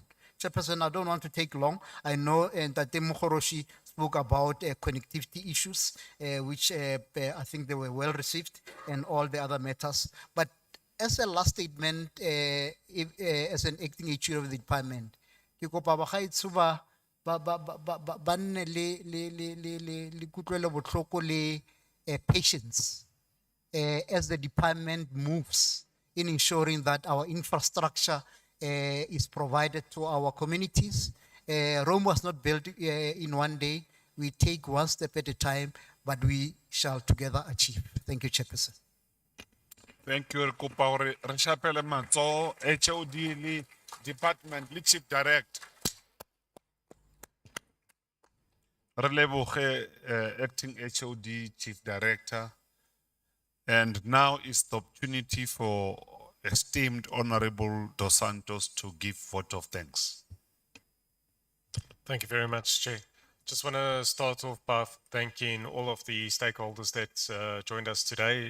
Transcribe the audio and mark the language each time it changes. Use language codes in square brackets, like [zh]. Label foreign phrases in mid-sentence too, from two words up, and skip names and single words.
[en] Chairperson, I don't want to take long. I know that Mukhoroshi spoke about connectivity issues, which I think they were well received, and all the other matters. But as a last statement, as an acting HO of the department, [tn] ke kopa bagaetsho ba nne le kutlwelo botlhoko le patience [en] as the department moves in ensuring that our infrastructure is provided to our communities. Rome was not built in one day. We take one step at a time, but we shall together achieve. Thank you, Chairperson. Thank you. [st] Re kopa hore re shapele matsoho, HOD le department le chief direct. [tn] Re leboge, [en] acting HOD chief director. And now is the opportunity for esteemed Honorable Dos Santos to give vote of thanks. Thank you very much, Chair. Just want to start off by thanking all of the stakeholders that joined us today.